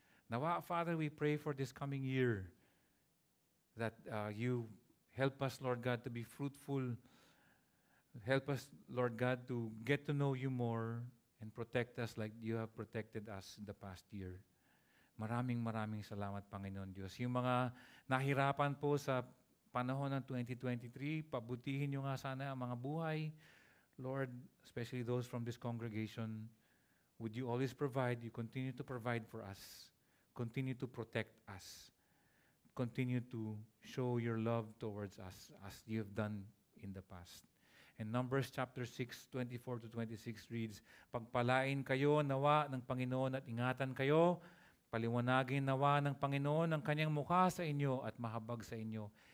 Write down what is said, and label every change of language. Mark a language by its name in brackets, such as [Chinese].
[English] Nawa, Father, we pray for this coming year that you help us, Lord God, to be fruitful. Help us, Lord God, to get to know you more and protect us like you have protected us in the past year. [Filipino] Maraming salamat, Panginoon Diyos. Yung mga nahirapan po sa panahon ng 2023, pabutihin nyo nga sana ang mga buhay. [English] Lord, especially those from this congregation, would you always provide, you continue to provide for us, continue to protect us, continue to show your love towards us as you have done in the past. And Numbers chapter 6, 24 to 26 reads, [Filipino] pagpalain kayo nawa ng Panginoon at ingatan kayo, paliwanagin nawa ng Panginoon ang kanyang mukha sa inyo at mahabag sa inyo.